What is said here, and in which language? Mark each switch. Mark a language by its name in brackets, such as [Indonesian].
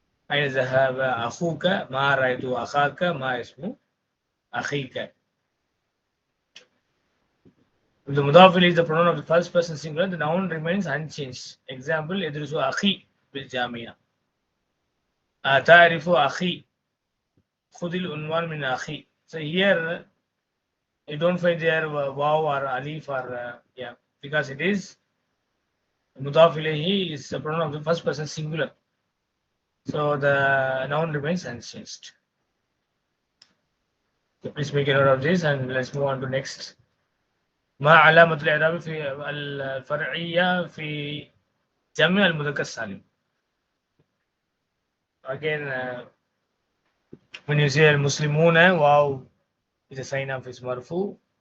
[Arabic] أين ذهب أخوك ما رأيت أخاك ما اسمه أخيك. [English] If the mudaf ilayhi is the pronoun of the first person singular, the noun remains unchanged. [Arabic] Example, يدرس أخي بالجامعة. تعرف أخي خذ العنوان من أخي. [English] So here you don't find there waw or alif or yeah, because it is mudaf ilayhi is the pronoun of the first person singular. So the noun remains unchanged. So please make a note of this and let's move on to next. [Arabic] ما علامة الإعراب في الفرعية في جمع المذكر السالم. [English] Again, when you say المسلمون, wow is a sign of ism marfu.